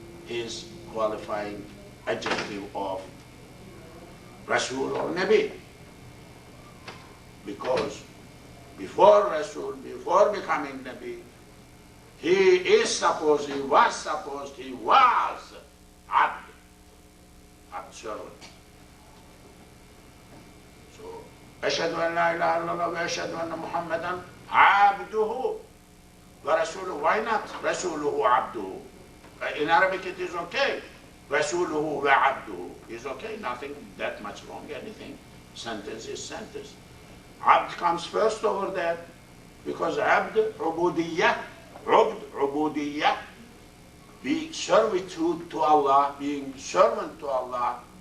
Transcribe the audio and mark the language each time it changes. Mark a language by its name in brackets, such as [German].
[English] his qualifying adjective of Rasul or Nabi. Because before Rasul, before becoming Nabi, he was supposed, he was Abd servant. [Arabic] So, أشهد أن لا إله إلا الله وأشهد أن محمدا عبده ورسوله. [English] Why not [Arabic] رسوله عبده? [English] In Arabic it is okay. [Arabic] رسوله وعبده [English] is okay, nothing that much wrong, anything. Sentence is sentence. Abd comes first over there because Abd, ubudiyah, ubudiyah, being servitude to Allah, being servant to Allah.